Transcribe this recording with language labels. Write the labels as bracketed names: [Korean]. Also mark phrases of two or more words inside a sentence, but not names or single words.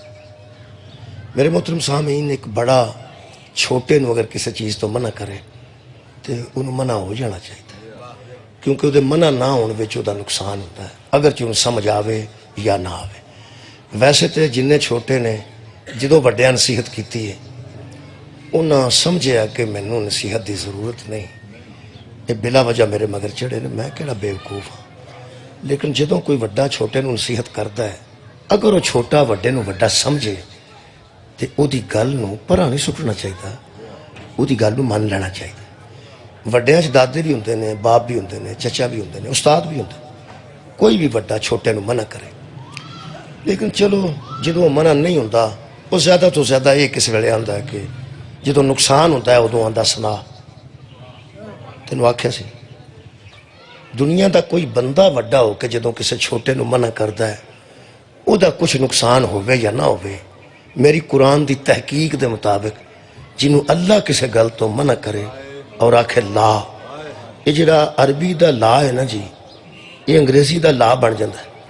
[Punjabi] میرے محترم سامعین، ایک بڑا چھوٹے نو اگر کسی چیز تو منع کرے تو انہوں منع ہو جانا چاہیے، کیونکہ وہ منع نہ ہونے وچ وہ نقصان ہوتا ہے، اگر چون سمجھ آوے یا نہ آوے۔ ویسے تو جنہیں چھوٹے نے جدو بڑے نصیحت کیتی ہے انہاں سمجھیا کہ مینوں نصیحت دی ضرورت نہیں، یہ بلا وجہ میرے مگر چڑھے نے، میں کہڑا بیوقوف ہاں۔ لیکن جدوں کوئی وڈا چھوٹے نو نصیحت کرتا ہے، اگر وہ چھوٹا وڈے نو وڈا سمجھے تو او دی گل نو پرا نہیں سٹنا چاہیے، او دی گل نو مان لینا چاہیے۔ وڈیاں چ دادے بھی ہوندے نے، باپ بھی ہوندے نے، چچا بھی ہوندے نے، استاد بھی ہوندے نے، کوئی بھی وڈا چھوٹے نو منع کرے۔ لیکن چلو جدوں منع نہیں ہوندا، وہ زیادہ تو زیادہ یہ کس ویلے آندا ہے کہ جدوں نقصان ہوتا ہے ادوں آندا سنا تینوں آکھیا سی۔ دنیا دا کوئی بندہ وڈا ہو کہ جدوں کسی چھوٹے نو منع کردا ہے او دا کچھ نقصان ہوئے یا نہ ہوئے، میری قرآن دی تحقیق دے مطابق جنوں اللہ کسی گل تو منع کرے اور آکھے لا، یہ جڑا عربی دا لا ہے نا جی، یہ انگریزی دا لا بن جاندہ ہے۔